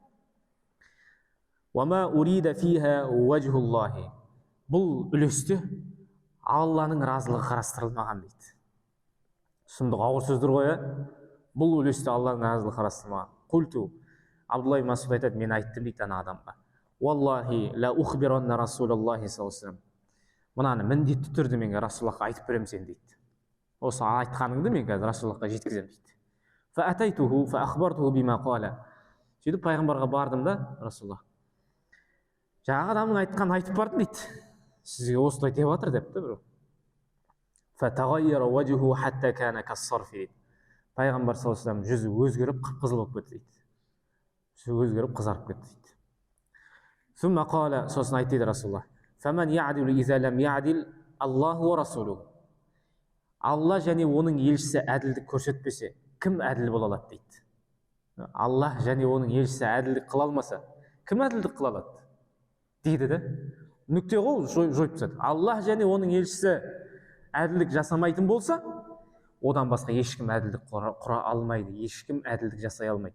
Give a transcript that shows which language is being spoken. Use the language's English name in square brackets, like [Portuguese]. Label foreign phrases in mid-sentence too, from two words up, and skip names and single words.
[Arabic] وما أريد فيها وجه الله. [Kazakh] Бұл үлесте Алланың разылығы қарастырылмаған дейді. Сұмдық ауыр сөздер ғой, бұл үлесте Алланың разылығы қарастырылмаған. Құлту, Абдулла ибн Масуд айтады, мен айттым дейді ана адамға. [Arabic] والله لأخبرن رسول الله صلى الله عليه وسلم. [Kazakh] Мынаны міндетті түрде менге Расулаллахқа айтып беремін сен дейді. Осы айтқаныңды мен қазір Расулаллахқа жеткіземін дейді. [Arabic] فأتيته فأخبرته بما قال. [Kazakh] Сөйтіп пайғамбарға бардым да, Расулаллах, жаңағы адамның айтқанын айтып бардым дейді. Сізге осылай деп жатыр депті біреу. [Arabic] فتغير وجهه حتى كان كالصرف. [Kazakh] Пайғамбар [Arabic] صلى الله عليه وسلم [Kazakh] жүзі өзгеріп қып-қызыл болып кетті дейді. Жүзі өзгеріп қызарып кетті дейді. [Arabic] ثم قال, [Kazakh] сосын айтты дейді [Arabic] Расулаллах, فمن يعدل إذا لم يعدل الله ورسوله. [Kazakh] Алла және оның елшісі әділдік көрсетпесе, кім әділ бола алады дейді. Аллах және оның елшісі әділдік қыла алмаса, кім әділдік қыла алады дейді де. Нүкте ғой, жойып тастады. Аллах және оның елшісі әділдік жасамайтын болса, одан басқа ешкім әділдік құра алмайды, ешкім әділдік жасай алмайды.